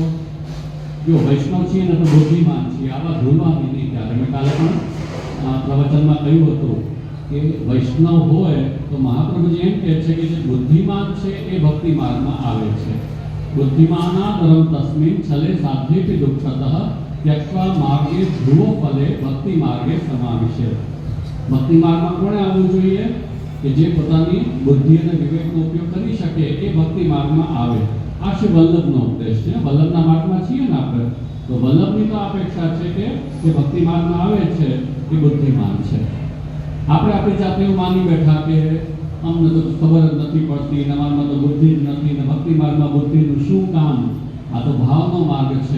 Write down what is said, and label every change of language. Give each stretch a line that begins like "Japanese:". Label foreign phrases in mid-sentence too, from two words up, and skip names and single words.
Gujarati: જો વૈષ્ણવ છીએ ને તો બુદ્ધિમાન છીએ, આવા ભૂલવાની નહીં. ત્યારે મેં કાલે પણ પ્રવચનમાં કહ્યું હતું કે વૈષ્ણવ હોય તો મહાપ્રભુજી એમ કહે છે કે જે બુદ્ધિમાન છે એ ભક્તિ માર્ગમાં આવે છે.
Sanskrit: बुद्धिमाना धर्म तस्मिन छले साध्येपी दुःखतः त्यक्त्वा मार्गे ध्रुव फले भक्ति मार्गे समाविशे।
Gujarati: ભક્તિ માર્ગમાં કોણે આવવું જોઈએ કે જે પોતાની બુદ્ધિ અને વિવેકનો ઉપયોગ કરી શકે એ ભક્તિ માર્ગમાં આવે। આ છે વલ્લભનો ઉપદેશ છે। વલ્લભના માર્ગમાં છીએ ને આપણે, તો વલ્લભની તો અપેક્ષા છે કે જે ભક્તિ માર્ગમાં આવે છે એ બુદ્ધિમાન છે। આપણે આપણી જાતે એવું માની બેઠા કે અમને તો ખબર જ નથી પડતી ને અમારામાં તો બુદ્ધિ જ નથી ને ભક્તિ માર્ગમાં બુદ્ધિનું શું કામ, આ તો ભાવનો માર્ગ છે।